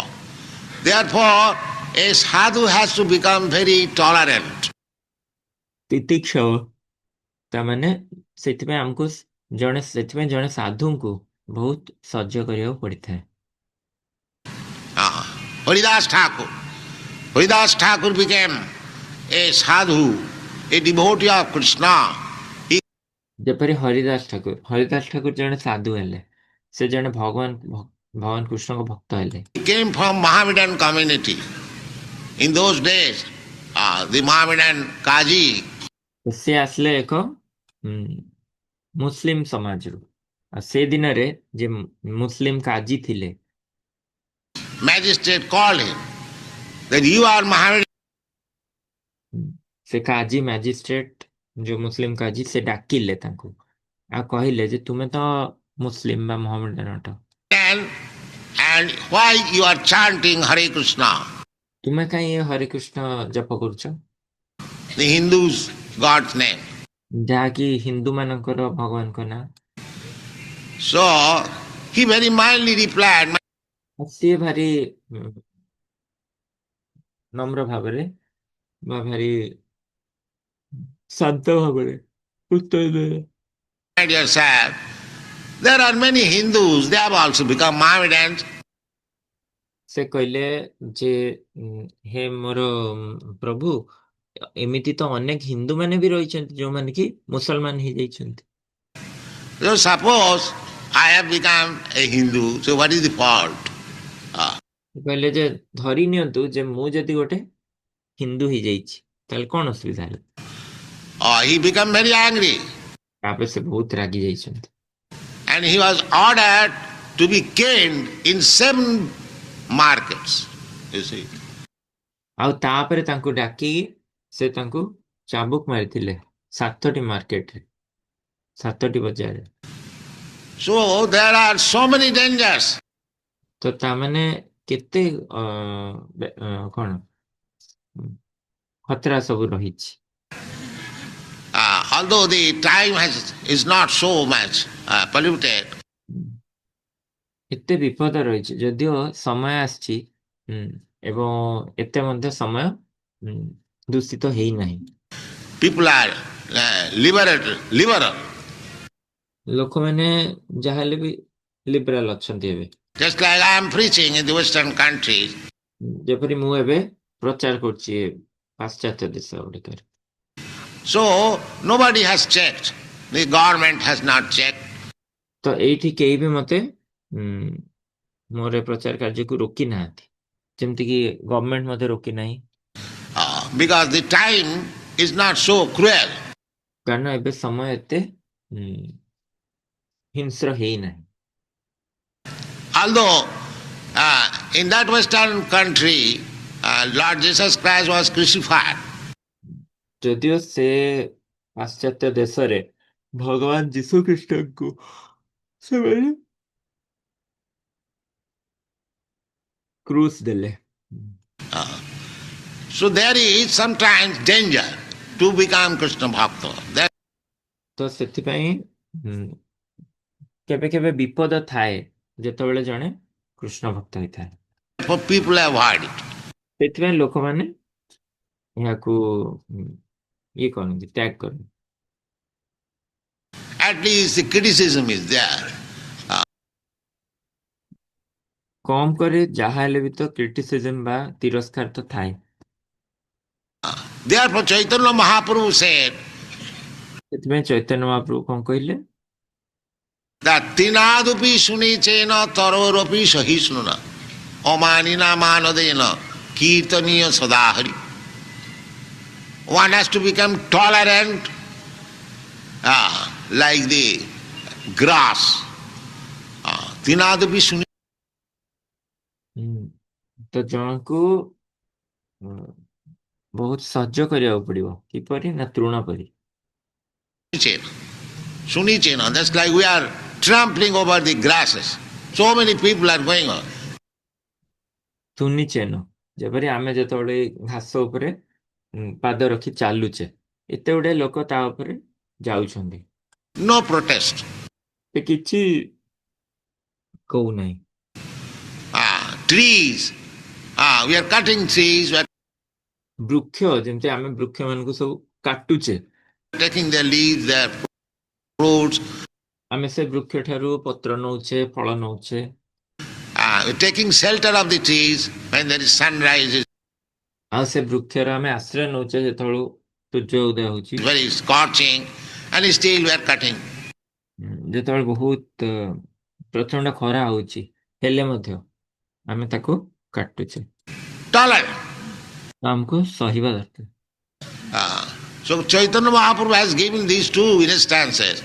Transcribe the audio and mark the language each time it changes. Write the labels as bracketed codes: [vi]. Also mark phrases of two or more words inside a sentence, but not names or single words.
[en] Therefore, a sadhu has to become very tolerant. [or] ତିତିକ୍ଷବ ତାମାନେ ସେଥିପାଇଁ ଜଣେ ସାଧୁଙ୍କୁ ବହୁତ ସହ୍ୟ କରିବାକୁ ପଡିଥାଏ [en] Haridas Thakur. Haridas Thakur became a sadhu, a devotee of Krishna. [or] ଯେପରି ହରିଦାସ ଠାକୁର ଜଣେ ସାଧୁ ହେଲେ ସେ ଜଣେ ଭଗବାନ କୃଷ୍ଣଙ୍କ ଭକ୍ତ ହେଲେ [en] He came from Mohammedan community. In those days, the Mohammedan Qazi, [or] ସେ ଆସିଲେ ଏକ ମୁସଲିମ ସମାଜରୁ ଆଉ ସେ ଦିନରେ ଯେ ମୁସଲିମ କାଜୀ ଥିଲେ [en] magistrate called him that you are Mohammedan. [or] ସେ କାଜୀ ମ୍ୟାଜିଷ୍ଟ୍ରେଟ ଯୋଉ ମୁସଲିମ କାଜୀ ସେ ଡାକିଲେ ତାଙ୍କୁ ଆଉ କହିଲେ ଯେ ତୁମେ ତ ମୁସଲିମ ବା ମହମ୍ମଦନ ଅଟ [en] And why you are chanting Hare Krishna? [or] ତୁମେ କାହିଁ ହରେ କୃଷ୍ଣ ଜପ କରୁଛ [en] The Hindus, God's name. [or] ଯାହାକି ହିନ୍ଦୁ ମାନଙ୍କର ଭଗବାନଙ୍କ ନାଁ [en] So he very mildly replied, [or] ସିଏ ଭାରି ନମ୍ର ଭାବରେ ବା ଭାରି ଶାନ୍ତ ଭାବରେ ଉତ୍ତର ଦେଲେ [en] my dear sir, there are many Hindus, they have also become Mohammedans. [or] ସେ କହିଲେ ଯେ ହେ ମୋର ପ୍ରଭୁ ଏମିତି ତ ଅନେକ ହିନ୍ଦୁ ମାନେ ବି ରହିଛନ୍ତି ଯୋଉମାନେ କି ମୁସଲମାନ ହେଇଯାଇଛନ୍ତି [en] So suppose I have become a Hindu, so what is the fault? [or] କହିଲେ ଯେ ଧରି ନିଅନ୍ତୁ ଯେ ମୁଁ ଯଦି ଗୋଟେ ହିନ୍ଦୁ ହେଇଯାଇଛି ତାହେଲେ କଣ ଅସୁବିଧା ହେଲା [en] He became very angry [or] ତାପରେ ସେ ବହୁତ ରାଗି ଯାଇଛନ୍ତି [en] and he was ordered to be caned in 7 markets, you see. [or] ଆଉ ତାପରେ ତାଙ୍କୁ ଡାକି ସେ ତାଙ୍କୁ ଚାବୁକ ମାରିଥିଲେ 7ଟି ମାର୍କେଟରେ 7ଟି ବଜାରରେ [en] So there are so many dangers. [or] ତ ତାମାନେ କେତେ କଣ ଖତରା ସବୁ ରହିଛି [en] Although the time is not so much polluted, [or] ଏତେ ବିପଦ ରହିଛି ଯଦିଓ ସମୟ ଆସିଛି ଏବଂ ଏତେ ମଧ୍ୟ ସମୟ ଦୂଷିତ ହେଇନାହିଁ [en] people are liberal. [or] ଲୋକମାନେ ଯାହାହେଲେ ବି ଲିବରାଲ ଅଛନ୍ତି ଏବେ [en] Just like I am preaching in the Western countries. [or] ଯେପରି ମୁଁ ଏବେ ପ୍ରଚାର କରୁଛି ପାଶ୍ଚାତ୍ୟ ଦେଶ ଗୁଡ଼ିକରେ [en] So nobody has checked. The government has not checked. [or] ତ ଏଇଠି କେହି ବି ମତେ ମୋର ଏ ପ୍ରଚାର କାର୍ଯ୍ୟକୁ ରୋକି ନାହାନ୍ତି ଯେମିତିକି ଗଭର୍ଣ୍ଣମେଣ୍ଟ ମଧ୍ୟ ରୋକି ନାହିଁ [en] Because the time is not so cruel. [or] କାରଣ ଏବେ ସମୟ ଏତେ ହିଂସ୍ର ହେଇନାହିଁ [en] Although in that Western country, Lord Jesus Christ was crucified. [or] ଯଦିଓ ସେ ପାଶ୍ଚାତ୍ୟ ଦେଶରେ ଭଗବାନ ଯୀଶୁ ଖ୍ରୀଷ୍ଟଙ୍କୁ ସେମାନେ କ୍ରୁଶ ଦେଲେ [en] So there is sometimes danger to become Krishna Bhakta. [or] तो ସେଥିପାଇଁ କେବେ କେବେ ବିପଦ ଥାଏ ଯେତେବେଳେ ଜଣେ କୃଷ୍ଣ ଭକ୍ତ ହେଇଥାଏ। [en] Therefore people avoid it. [or] ସେଥିପାଇଁ ଲୋକମାନେ ଏହାକୁ ଇଏ କରନ୍ତି, ତ୍ୟାଗ କରନ୍ତି। [en] At least the criticism is there. [or] କମ करे ଯାହା ହେଲେ ବି ତ କ୍ରିଟିସିଜମ ବା ତିରସ୍କାର ତ ଥାଏ। [en] Therefore Chaitanya Mahaprabhu said [or] ସେଥିପାଇଁ ଚୈତନ୍ୟ ମହାପ୍ରଭୁ କଣ କହିଲେ? [sa] that tinadupi sunichena tarorapi sahisnuna amanina manadena kirtaniya sadahari. [en] One has to become tolerant like the grass. [sa] Tinadupi suni. [or] ତ ଜଣକୁ ବହୁତ ସହ୍ୟ କରିବାକୁ ପଡିବ, କିପରି ନା ତୃଣ ପରି। [sa] Sunichena, [en] that's like we are trampling over the grasses. So many people are going on. [or] ସୁନିଚେନ, ଯେପରି ଆମେ ଯେତେବେଳେ ଘାସ ଉପରେ ପାଦ ରଖି ଚାଲୁଛେ, ଏତେ ଗୁଡେ ଲୋକ ତା ଉପରେ ଯାଉଛନ୍ତି, [en] No protest. [or] ସେ କିଛି କହୁନାହିଁ। [en] Trees, we are cutting trees, we are [or] ବୃକ୍ଷ, ଯେମିତି ଆମେ ବୃକ୍ଷ ମାନଙ୍କୁ ସବୁ କାଟୁଛେ, [en] taking their leaves, their fruits, [or] ଆମେ ସେ ବୃକ୍ଷ ଠାରୁ ପତ୍ର ନଉଛେ, ଫଳ ନଉଛେ, [en] we're taking shelter of the trees when there is sunrise, [or] ଆଉ ସେ ବୃକ୍ଷର ଆମେ ଆଶ୍ରୟ ନଉଛେ ଯେତେବେଳୁ ସୂର୍ଯ୍ୟ ଉଦୟ ହଉଛି, [en] it's very scorching, and still we are cutting. [or] ଯେତେବେଳେ ବହୁତ ପ୍ରଚଣ୍ଡ ଖରା ହଉଛି ହେଲେ ମଧ୍ୟ ଆମେ ତାକୁ କାଟୁଛେ। [en] Tolerant. [or] ଆମକୁ ସହିବା ଦରକାର। [en] So Chaitanya Mahaprabhu has given these two instances.